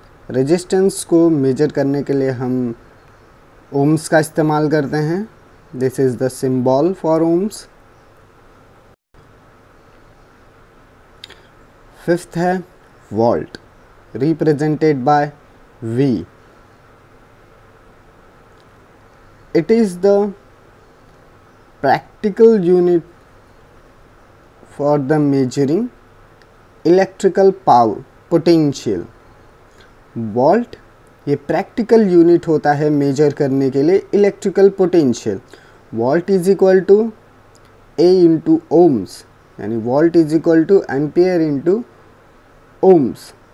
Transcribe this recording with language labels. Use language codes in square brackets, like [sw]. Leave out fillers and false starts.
[hi] Resistance को major करने के लिए हम ओम्स का इस्तेमाल करते हैं। [en] This is the symbol for ohms. Fifth है volt represented by V। It is the practical unit for the measuring electrical power potential। [hi] Volt ये प्रैक्टिकल यूनिट होता है मेजर करने के लिए electrical potential. [en] Volt is equal to A into ohms, यानी volt is equal to ampere into ohms.